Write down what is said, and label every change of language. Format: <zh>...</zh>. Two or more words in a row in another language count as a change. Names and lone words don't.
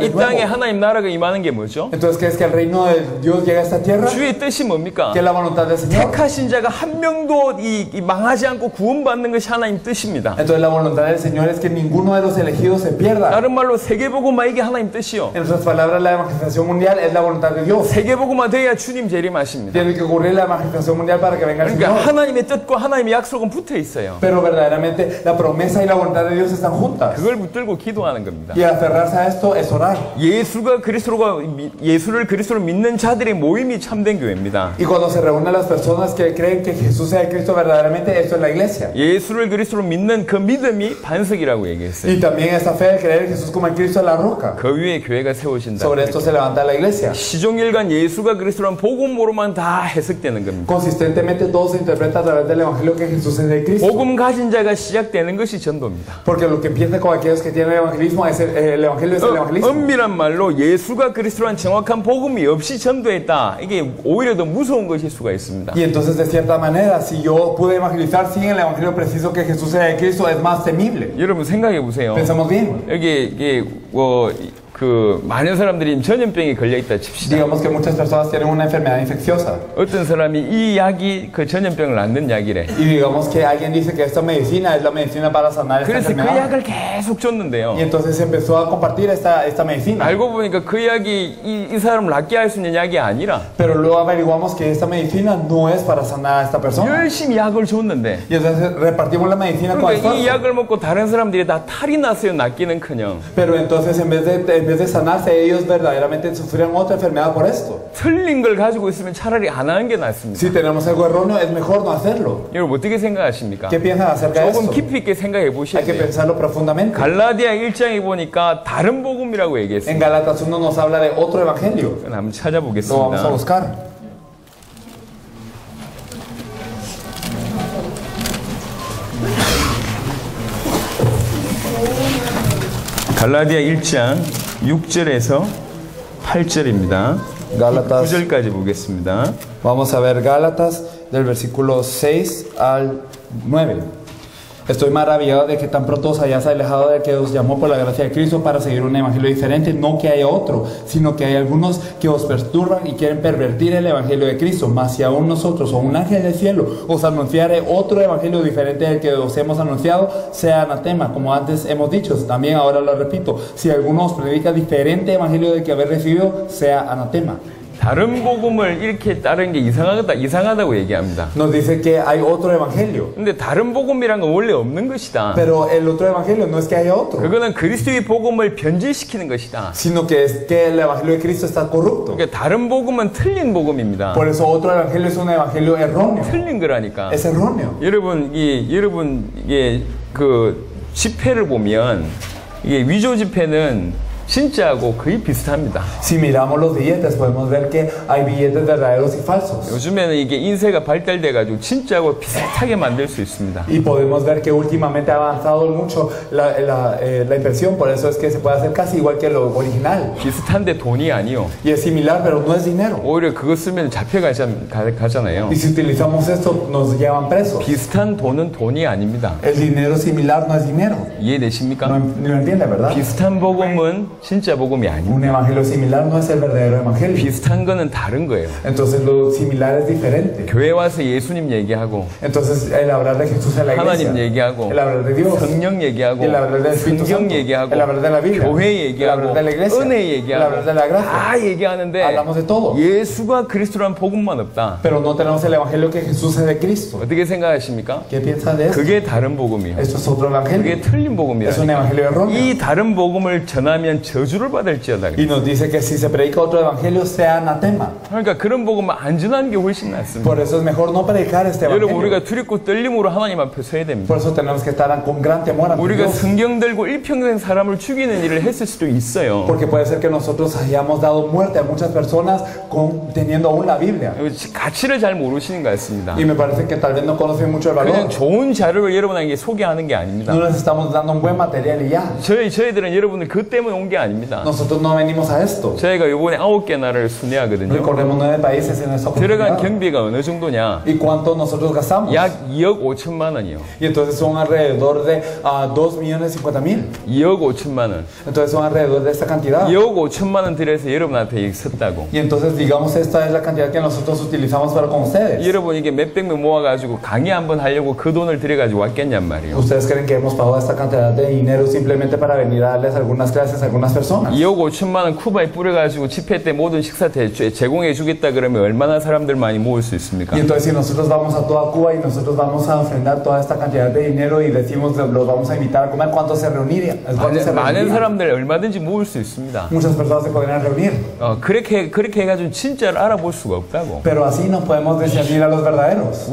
<ko>이</ko> <es>de</es> <ko>땅에</ko> <es>nuevo.</es> <ko>하나님 나라가 임하는 게 뭐죠?</ko> <es>Entonces, ¿qué es que el reino de Dios llega a esta tierra?</es> <ko>주의 뜻이 뭡니까?</ko> <es>¿Qué es la voluntad del Señor?</es> <ko>택하신 자가 한 명도 이 망하지 않고 구원받는 것이 하나님 뜻입니다.</ko> <es>Entonces la voluntad del Señor es que ninguno de los elegidos se pierda.</es> <ko>다른 말로 세계복음화 이게 하나님 뜻이요.</ko> <es>En otras palabras, la evangelización mundial es la voluntad de Dios.</es> <ko>세계복음화 돼야 주님 재림하십니다.</ko> <es>Tiene que ocurrir la evangelización mundial para que venga el</es> <ko>그러니까</ko> <es>Señor.</es> <ko>하나님의 뜻과 하나님의 약속은 붙어 있어요.</ko> <es>Pero verdaderamente la promesa y la voluntad de Dios están juntas.</es> <ko>그걸 붙들고 기도하는 겁니다.</ko> <es>Y aferrarse a esto es orar.</es> <ko>예수를 그리스도로 믿는 자들의 모임이 참된 교회입니다.</ko> <es>Y cuando se reúnen las personas que creen que Jesús es el Cristo verdaderamente, esto es la iglesia.</es> <ko>예수를 그리스도로 믿는 그 믿음이 반석이라고 얘기했어요.</ko> <es>Y también esta fe de creer en Jesús como el Cristo es la roca.</es> <ko>그 위에 교회가 세워진다.</ko> <es>Sobre esto se levanta la iglesia.</es> <ko>시종일관 예수가 그리스도란 복음으로만 다 해석되는 겁니다.</ko> <es>Consistentemente todo se interpreta a través del evangelio que Jesús es el Cristo.</es> <ko>복음 가진 자가 시작되는 것이 전도입니다.</ko> <es>Porque lo que empieza con aquellos que tienen el evangelismo es el evangelio es el evangelismo.</es> <ko>엄밀한 말로 예수가 그리스도란 정확한 정확한 복음이 없이 전도했다. 이게 오히려 더 무서운 것일 수가 있습니다.</ko> <es>Y entonces, de cierta manera, si yo pude evangelizar sin el evangelio preciso que Jesús sea de Cristo, es más temible.</es> <ko>여러분 생각해 보세요.</ko> <es>Pensemos bien.</es> <ko>여기 이게 많은 사람들이 전염병에 걸려 있다 칩시다.</ko> <es>Digamos que muchas personas tienen una enfermedad infecciosa.</es> <ko>어떤 사람이 이 약이 그 전염병을 낫는 약이래.</ko> <es>Y digamos que alguien dice que esta medicina es la medicina para sanar esta</es> <ko>그래서 그</ko> <es>enfermedad.</es> <ko>약을 계속 줬는데요.</ko> <es>Y entonces empezó a compartir esta medicina.</es> <ko>알고 보니까 그 약이 이 사람을 낫게 할 수 있는 약이 아니라</ko> <es>Pero luego averiguamos que esta medicina no es para sanar a esta persona.</es> <ko>열심히 약을 줬는데</ko> <es>Y entonces repartimos la medicina con</es> <ko>그러니까 이</ko> <es>esfuerzo.</es> <ko>약을 먹고 다른 사람들이 다 탈이 났어요. 낫기는커녕.</ko> <es>Pero entonces en vez de sanarse, ellos verdaderamente sufrieron otra enfermedad por esto.</es> <ko>틀린 걸 가지고 있으면 차라리 안 하는 게 낫습니다.</ko> <es>Si tenemos algo erróneo, es mejor no hacerlo.</es> <ko>여러분 어떻게 생각하십니까?</ko> <es>¿Qué piensan acerca de</es> <ko>조금</ko> <es>esto?</es> <ko>깊이 있게 생각해 보셔야</ko> <es>Hay que</es> <ko>돼요.</ko> <es>pensarlo profundamente.</es> <ko>갈라디아 1장에 보니까 다른 복음이라고 얘기했어요.</ko> <es>En Gálatas 1 nos habla de otro evangelio.</es> <ko>그건 한번</ko> <es>Lo vamos a</es> <ko>찾아보겠습니다.</ko> <es>buscar.</es> <ko>갈라디아 1장 6절에서 8절입니다.</ko> <es>Gálatas.</es> <ko>9절까지 보겠습니다.</ko> <es>Vamos a ver Gálatas del versículo 6 al 9. Estoy maravillado de que tan pronto os hayáis alejado de que os llamó por la gracia de Cristo para seguir un evangelio diferente. No que haya otro, sino que hay algunos que os perturban y quieren pervertir el evangelio de Cristo. Mas si aún nosotros o un ángel del cielo os anunciare otro evangelio diferente del que os hemos anunciado, sea anatema, como antes hemos dicho. También ahora lo repito, si alguno os predica diferente evangelio del que habéis recibido, sea anatema.</es> <ko>다른 복음을 이렇게 따르는 게 이상하다고 얘기합니다.</ko> <es>Nos dice que hay otro evangelio.</es> <ko>근데 다른 복음이란 건 원래 없는 것이다.</ko> <es>Pero el otro evangelio no es que haya otro,</es> <ko>그거는 그리스도의 복음을 변질시키는 것이다.</ko> <es>sino que es que el evangelio de Cristo está corrupto.</es> <ko>그러니까 다른 복음은 틀린 복음입니다.</ko> <es>Por eso otro evangelio es un evangelio erróneo.</es> <ko>틀린 거라니까.</ko> <es>Es erróneo.</es> <ko>여러분 이게 그 지폐를 보면 이게 위조 지폐는 진짜하고 거의 비슷합니다.</ko> <es>Si miramos los billetes, podemos ver que hay billetes verdaderos y falsos.</es> <ko>요즘에는 이게 인쇄가 발달돼가지고 진짜하고 비슷하게 만들 수 있습니다.</ko> <es>Y podemos ver que últimamente ha avanzado mucho la impresión, por eso es que se puede hacer casi igual que lo original.</es> <ko>비슷한데 돈이 아니요.</ko> <es>Y es similar, pero no es dinero.</es> <ko>오히려 그거 쓰면 잡혀가잖아요.</ko> <es>Y si utilizamos esto, nos llevan presos.</es> <ko>비슷한 돈은 돈이 아닙니다.</ko> <es>El dinero similar no es dinero.</es> <ko>이해되십니까?</ko> <es>No lo entiende, ¿verdad?</es> <ko>비슷한 복음은 진짜 복음이</ko> <es>Un</es> <ko>아닙니다.</ko> <es>evangelio similar no es el verdadero evangelio.</es> <ko>비슷한 거는 다른 거예요.</ko> <es>Entonces lo similar es diferente.</es> <ko>교회 와서 예수님 얘기하고</ko> <es>Entonces el hablar de Jesús en la iglesia,</es> <ko>하나님 얘기하고</ko> <es>el hablar de Dios,</es> <ko>성령 얘기하고</ko> <es>el hablar del Espíritu</es> <ko>성경</ko> <es>Santo,</es> <ko>얘기하고</ko> <es>el hablar de la Biblia,</es> <ko>교회</ko> <es>el</es> <ko>얘기하고</ko> <es>hablar de la iglesia,</es> <ko>은혜</ko> <es>el</es> <ko>얘기하고</ko> <es>hablar de la gracia.</es> <ko>다 얘기하는데</ko> <es>Hablamos de todo.</es> <ko>예수가 그리스도란 복음만 없다.</ko> <es>Pero no tenemos el evangelio que Jesús es de Cristo.</es> <ko>어떻게 생각하십니까?</ko> <es>¿Qué piensa de eso?</es> <ko>그게 다른 복음이에요.</ko> <es>Esto es otro evangelio.</es> <ko>그게 틀린 복음이에요.</ko> <es>Es un evangelio erróneo.</es> <ko>이 다른 복음을 전하면 저주를 받을지어다.</ko> <es>Y nos dice que si se predica otro evangelio, sea anatema.</es> <ko>그러니까 그런 복음을 안 전하는 게 훨씬 낫습니다.</ko> <es>Por eso es mejor no predicar este</es> <ko>여러분</ko> <es>evangelio.</es> <ko>우리가 두렵고 떨림으로 하나님 앞에 서야 됩니다.</ko> <es>Por eso tenemos que estar con gran temor ante</es> <ko>우리가</ko> <es>Dios.</es> <ko>성경 들고 일평생 사람을 죽이는 일을 했을 수도 있어요.</ko> <es>Porque puede ser que nosotros hayamos dado muerte a muchas personas teniendo aún la Biblia.</es> <ko>가치를 잘 모르시는 것 같습니다.</ko> <es>Y me parece que tal vez no conocen mucho el</es> <ko>그냥</ko> <es>valor.</es> <ko>좋은 자료를 여러분에게 소개하는 게 아닙니다.</ko> <es>No les estamos dando un buen material y ya.</es> <ko>저희들은 여러분들 그 때문에 온 게 아닙니다.</ko> <es>Nosotros no venimos a esto.</es> <ko>저희가 이번에 9개 나라를 순회하거든요.</ko> <es>Recorremos 9 países en esta</es> <ko>들어간</ko> <es>oportunidad.</es> <ko>경비가 어느 정도냐?</ko> <es>¿Y cuánto nosotros gastamos?</es> <ko>약 2억 5천만 원이요.</ko> <es>Y entonces son alrededor de 2.050.000.</es> <ko>2억 5천만 원.</ko> <es>Entonces son alrededor de esta cantidad.</es> <ko>2억 5천만 원 들여서 여러분한테 섰다고.</ko> <es>Y entonces digamos esta es la cantidad que nosotros utilizamos para con ustedes.</es> <ko>여러분 이게 몇백 명 모아가지고 강의 한번 하려고 그 돈을 들여가지고 왔겠냔 말이에요.</ko> <es>¿Ustedes creen que hemos pagado esta cantidad de dinero simplemente para venir a darles algunas clases a algunas personas?</es> <ko>2억 5천만 원 쿠바에 뿌려가지고 집회 때 모든 식사 제공해 주겠다 그러면 얼마나 사람들 많이 모을 수 있습니까?</ko> <es>Y entonces si nosotros vamos a toda Cuba y nosotros vamos a ofrendar toda esta cantidad de dinero y decimos los vamos a invitar a comer, ¿cuánto se reuniría? ¿Cuánto se</es> <ko>많은</ko> <es>reuniría?</es> <ko>사람들 얼마든지 모을 수 있습니다.</ko> <es>Muchas personas se podrían reunir,</es> <ko>그렇게 해가지고 진짜를 알아볼 수가 없다고.</ko> <es>pero así no podemos discernir a los verdaderos.</es>